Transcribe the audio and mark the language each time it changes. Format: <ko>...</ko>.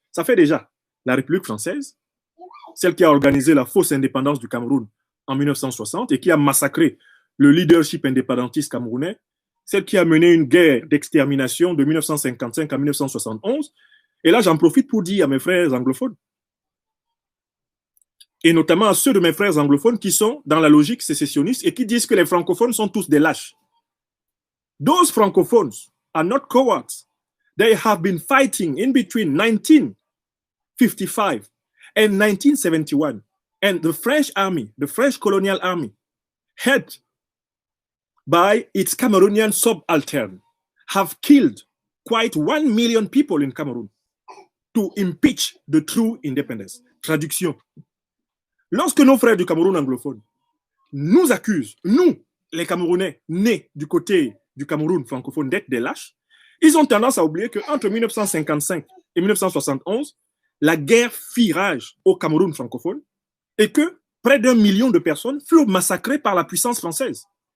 <fr>Ça fait déjà la République française, celle qui a organisé la fausse indépendance du Cameroun en 1960 et qui a massacré le leadership indépendantiste camerounais, celle qui a mené une guerre d'extermination de 1955 à 1971. Et là, j'en profite pour dire à mes frères anglophones, et notamment à ceux de mes frères anglophones qui sont dans la logique sécessionniste et qui disent que les francophones sont tous des lâches.</fr> <en>Those francophones are not cowards. They have been fighting in between 1955 and 1971. And the French army, the French colonial army, head by its Cameroonian subaltern, have killed quite 1 million people in Cameroon to impeach the true independence.</en> <fr>Traduction. Lorsque nos frères du Cameroun anglophone nous accusent, nous, les Camerounais nés du côté du Cameroun francophone, d'être des lâches, ils ont tendance à oublier qu'entre 1955 et 1971, la guerre fit rage au Cameroun francophone et que près d'1 million de personnes furent massacrées par la puissance française.</fr>